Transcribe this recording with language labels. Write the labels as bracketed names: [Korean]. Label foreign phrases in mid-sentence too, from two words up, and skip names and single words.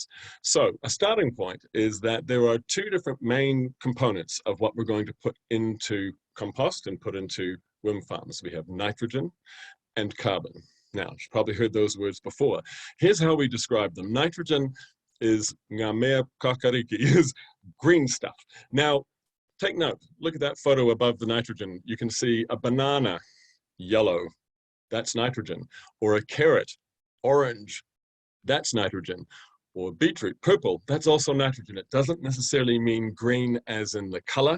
[English] So a starting point is that there are two different main components of what we're going to put into compost and put into worm farms. We have nitrogen and carbon. Now, you've probably heard those words before. Here's how we describe them. Nitrogen is [Māori] ngā mea kakariki, [English] is green stuff. Now, take note, look at that photo above the nitrogen. You can see a banana, yellow, that's nitrogen. Or a carrot, orange, that's nitrogen. Or beetroot, purple, that's also nitrogen. It doesn't necessarily mean green as in the color.